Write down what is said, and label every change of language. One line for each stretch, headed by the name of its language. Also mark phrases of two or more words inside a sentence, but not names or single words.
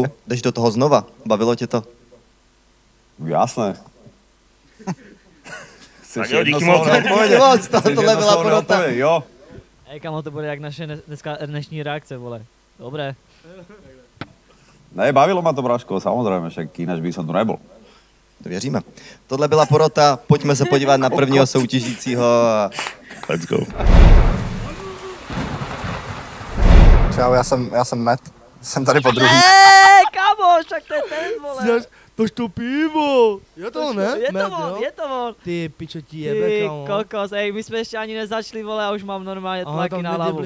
Czech: Jdeš do toho znova? Bavilo tě to?
Slovak: Jasné.
Czech: Tak jo, díky moc. Tohle byla porota. Jo. Ej, kamo, to bude jak naše dnešní reakce, vole.
Slovak: Dobré. Ne, bavilo ma to, Braško, samozrejme, však ináč by som tu nebol.
Czech: To věříme. Tohle byla porota, pojďme se podívat na prvního soutěžícího.
English: Let's go.
Czech: Čau, já jsem Matt, jsem tady po druhý. Kámo, však to je ten, vole. Tož to pivo! Je to, ne? Je to on. Ty pičo ti jebe, kámo. Ty kokos, ej, my jsme ještě ani nezačali, vole, a už mám normálně tlaky na hlavu.